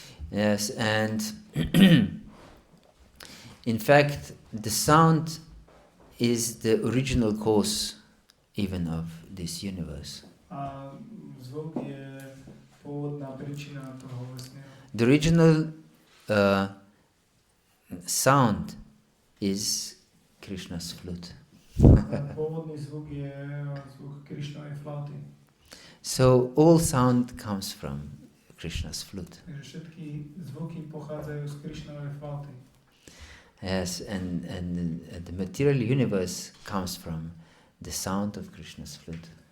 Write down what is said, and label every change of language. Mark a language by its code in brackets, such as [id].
[en] Yes, and in fact, the sound is the original cause even of this universe. [sk] A zvuk je pôvodná príčina toho vesmíru. [en] The original sound is Krishna's flute. [sk] Pôvodný zvuk je zvuk Krishnovej flauty. [en] So all sound comes from Krishna's flute. [sk] Takže všetky zvuky pochádzajú z Krishnovej flauty. [en] Yes, and the material universe comes from the sound of Krishna's flute.